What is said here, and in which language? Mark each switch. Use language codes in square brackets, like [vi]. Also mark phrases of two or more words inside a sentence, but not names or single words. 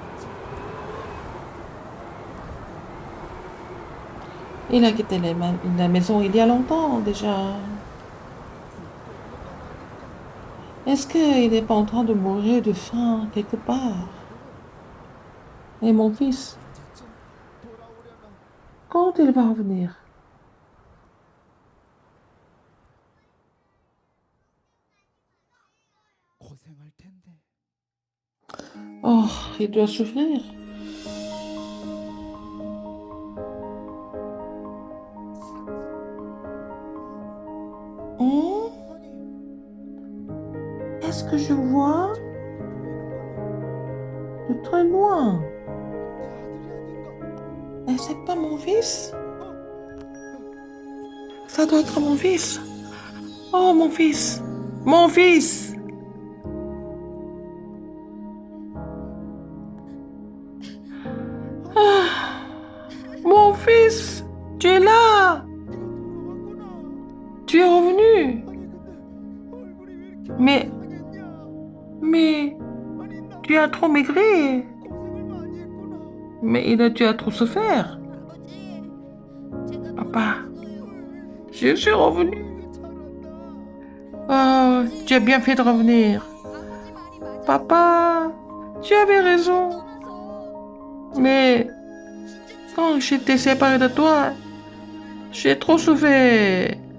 [fr] Il a quitté la maison il y a longtemps déjà. Est-ce qu'il n'est pas en train de mourir de faim quelque part? Et mon fils, [ko] 언제쯤 돌아오려나 [fr] quand il va revenir? [ko] 고생할 텐데. [fr] Oh, il doit souffrir. Hmm? [ko] 아니, [fr] Est-ce que je vois de très loin? [ko] 내 아들이 아닌가? [fr] Et c'est pas mon fils? Ça doit être mon fils. Oh, mon fils. Mon fils. Ah, mon fils, tu es là. [ko] 돌아왔구나. [fr] Tu es revenu. [ko] 아니 근데 얼굴이 왜 이렇게 [fr] Mais, [ko] 상했냐? [fr] mais, [ko] 아니 나 [fr] tu as trop maigri. [ko] 고생을 많이 했구나. [fr] Mais tu as trop souffert. Papa, je suis revenu. Oh, tu as bien fait de revenir. Papa, tu avais raison. Mais quand j'étais séparée de toi, j'ai trop souffert.